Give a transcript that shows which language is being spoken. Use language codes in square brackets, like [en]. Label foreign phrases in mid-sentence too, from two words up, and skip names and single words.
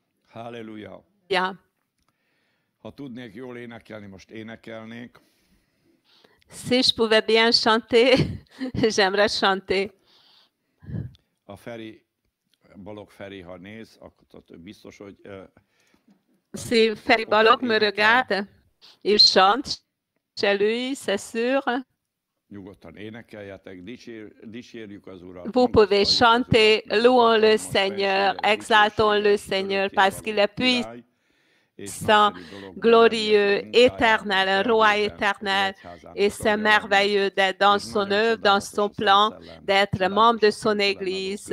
[fr] Halleluja. Bien. [hu] Ha tudnék jól énekelni, most énekelnék. [fr] Si je pouvais bien chanter, j'aimerais chanter. [hu] A Balogh Feri, ha néz, akkor biztos, hogy... [fr] Si Feri Balogh me regarde, il chante chez lui, c'est sûr. [hu] Nyugodtan énekeljetek, dicsérjük az Urat. [fr] Vous pouvez chanter, louons le Seigneur, exaltons le Seigneur parce qu'il est puissant, glorieux, éternel, un roi éternel. Et c'est merveilleux d'être dans son œuvre, dans son plan, d'être membre de son Église.